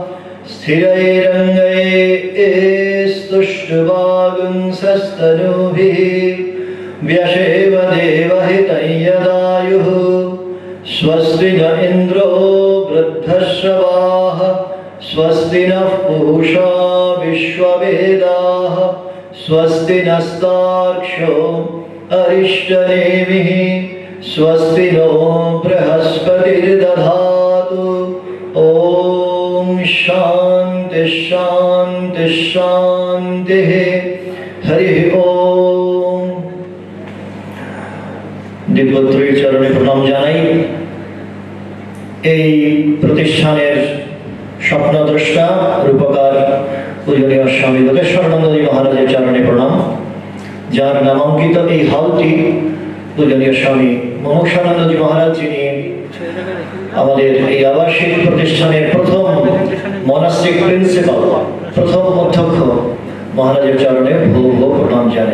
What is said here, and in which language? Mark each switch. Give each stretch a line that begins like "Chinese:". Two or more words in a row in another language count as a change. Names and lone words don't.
Sanskrit: स्थिरैरङ्गैस्तुष्टुवागुंसस्तनूभिः व्यशेम देवहितं यदायुः स्वस्ति न इन्द्रो वृद्धश्रवाः स्वस्ति नः पूषा विश्ववेदाः स्वस्ति नस्तार्क्ष्यो अरिष्टनेमिः स्वस्ति नो बृहस्पतिर्दधातु। ॐ शान्ति शान्ति शान्तिः। हरिः ॐ।
Bangla: দিব্যত্রয়ীর চরণে প্রণাম জানাই। এই প্রতিষ্ঠানের স্বপ্নদ্রষ্টা রূপকার পূজনীয় স্বামী লোকেশ্বরানন্দজি মহারাজের চরণে প্রণাম। যার নামাঙ্কিত এই হলটি পূজনীয় স্বামী মোক্ষানন্দজি মহারাজ, যিনি আমাদের এই আবাসিক প্রতিষ্ঠানের প্রথম মনাস্টিক প্রিন্সিপাল, প্রথম অধ্যক্ষ, মহারাজের চরণে ভূ ভূ প্রণাম জানাই।